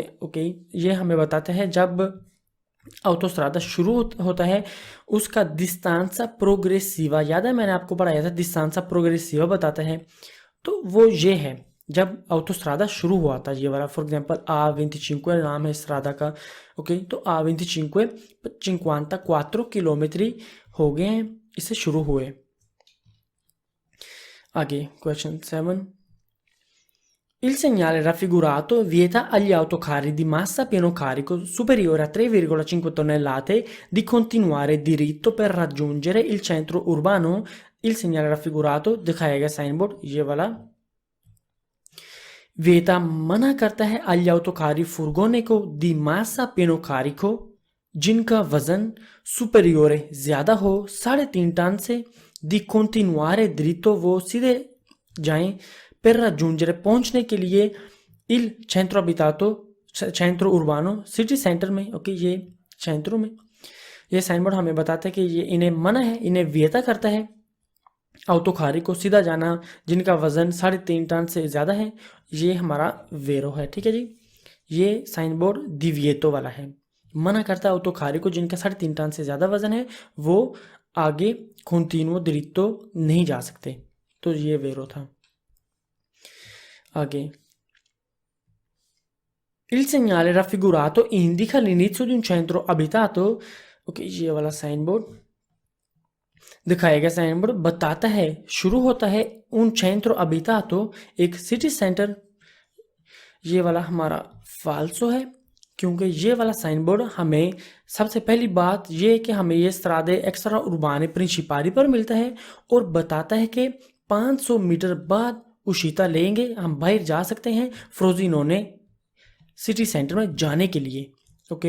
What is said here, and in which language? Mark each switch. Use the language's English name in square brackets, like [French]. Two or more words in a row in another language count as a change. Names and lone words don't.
[Hindi] ओके, ये हमें बताता है जब ऑटोस्ट्रादा शुरू होता है उसका [Italian] distanza progressiva, [Hindi] याद है मैंने आपको पढ़ाया था, [Italian] distanza progressiva [Hindi] बताता है, तो वो ये है जब ऑटोस्ट्रादा शुरू हुआ था ये वाला। [English] for example [Hindi] A25 नाम है स्ट्रादा का, ओके, तो A25 54 किलोमीटर हो गए हैं इससे शुरू हुए। आगे क्वेश्चन 7, [Italian] il segnale raffigurato vieta agli autocarri di massa pieno carico superiore a 3,5 tonnellate di continuare diritto per raggiungere il centro urbano। Il segnale raffigurato [Hindi] दिखाया गया [English] sign board [Hindi] ये वाला vieta मना करता है [Italian] agli autocarri furgonico di massa pieno carico [Hindi] जिनका वजन सुपेरियोरे ज्यादा हो 3.5 टन से [Italian] di continuare dritto [Hindi] वो सीधे जाएं [Italian] per raggiungere [Hindi] पहुंचने के लिए [Italian] il centro abitato centro urbano [English] city center [Hindi] में, ओके, ये सेंटरों में। ये [English] sign board [Hindi] हमें बताता है कि ये इन्हें मना है, इन्हें वियता करता है ऑटोखारी को सीधा जाना जिनका वजन 3.5 टन से ज़्यादा है। ये हमारा वेरो है, ठीक है जी। ये [English] sign board [Hindi] दिविएतो वाला है, मना करता है ऑटोखारी को जिनका 3.5 टन से ज़्यादा वजन है वो आगे कंटिन्यू दिरित्तो नहीं जा सकते, तो ये वेरो था। [Italian] आगे il segnale raffigurato indica l'inizio di un centro abitato, [Hindi] ओके, ये वाला [English] sign board [Hindi] दिखाया गया [English] sign board [Hindi] बताता है शुरू होता है [Italian] un centro abitato [Hindi] एक [English] city center. [Hindi] ये वाला हमारा फाल्सो है क्योंकि ये वाला [English] sign board [Hindi] हमें सबसे पहली बात ये है कि हमें ये [Italian] strade extraurbane principali [Hindi] पर मिलता है और बताता है कि 500 मीटर बाद उशिता लेंगे हम बाहर जा सकते हैं फ्रोजिनोने [English] city center [Hindi] में जाने के लिए, ओके।